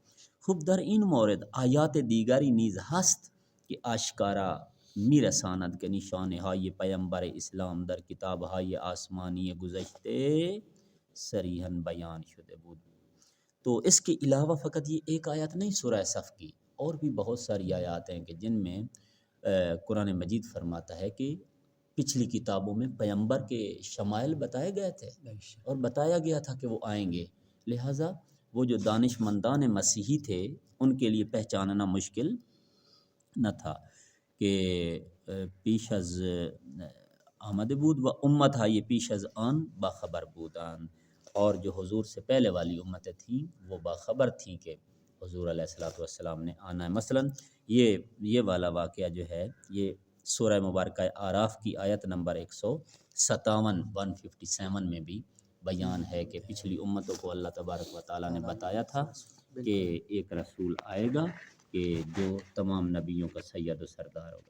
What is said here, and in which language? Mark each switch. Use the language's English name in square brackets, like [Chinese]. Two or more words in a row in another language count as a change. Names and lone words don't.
[Persian] خوب در این مورد آیات دیگری نیز ہست کہ آشکارا میرساند کے نشانے های پیمبر اسلام در کتاب های آسمانی گذشته صریحاً بیان شده بود۔ [Urdu] تو اس کے علاوہ فقط یہ ایک آیت نہیں سورہ صف کی، اور بھی بہت ساری آیات ہیں کہ جن میں قرآن مجید فرماتا ہے کہ پچھلی کتابوں میں پیغمبر کے شمائل بتائے گئے تھے اور بتایا گیا تھا کہ وہ آئیں گے، لہٰذا وہ جو دانش مندان مسیحی تھے ان کے لیے پہچاننا مشکل نہ تھا کہ [Persian] پیش از آمد بود و امت یہ پیش از آن باخبر بودان، [Urdu] اور جو حضور سے پہلے والی امتیں تھیں وہ باخبر تھیں کہ حضور علیہ الصلوۃ والسلام نے آنا ہے۔ مثلاً یہ والا واقعہ جو ہے یہ سورہ مبارکہ اعراف کی آیت نمبر 157 میں بھی بیان ہے کہ پچھلی امتوں کو اللہ تبارک و تعالیٰ نے بتایا تھا کہ ایک رسول آئے گا کہ جو تمام نبیوں کا سید و سردار ہوگا۔